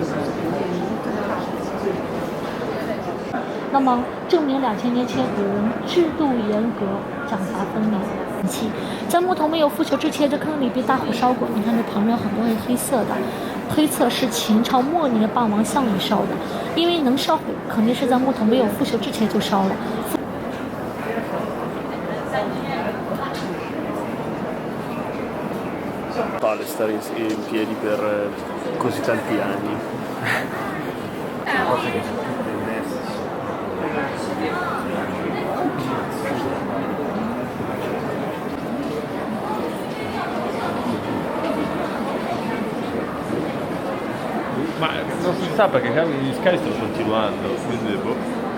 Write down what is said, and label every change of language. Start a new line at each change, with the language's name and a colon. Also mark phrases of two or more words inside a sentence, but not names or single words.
Chinese: 那么证明2000年前古人制度严格，奖罚分明。在木头没有腐朽之前，这坑里被大火烧过，你看这旁边有很多是黑色的，推测是秦朝末年的霸王项羽烧的，因为能烧毁，肯定是在木头没有腐朽之前就烧了。
Italian: Stare in piedi per così tanti anni. Ma non si sa perché gli scavi stanno continuando, quindi boh.